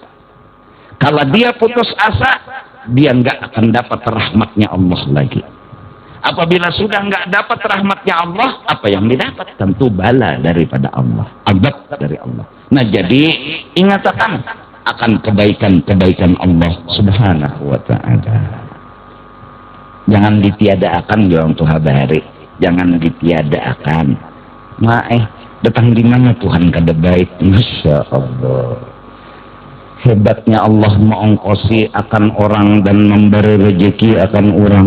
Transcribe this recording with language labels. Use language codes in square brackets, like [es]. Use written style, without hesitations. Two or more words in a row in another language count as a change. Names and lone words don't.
[id] Kalau dia putus asa, dia nggak akan dapat rahmatnya Allah lagi. Apabila sudah nggak dapat rahmatnya Allah, apa yang didapat? Tentu bala daripada Allah, azab dari Allah. Nah jadi ingatkan akan kebaikan-kebaikan Allah [ar] سبحانه وتعالى. [bjn] Jangan ditiadakan orang Tuhan bahari, jangan ditiadakan. Datang di mana Tuhan kada baik, [ar] ما شاء الله. [id] Hebatnya Allah mengongkosi akan orang dan memberi rezeki akan orang.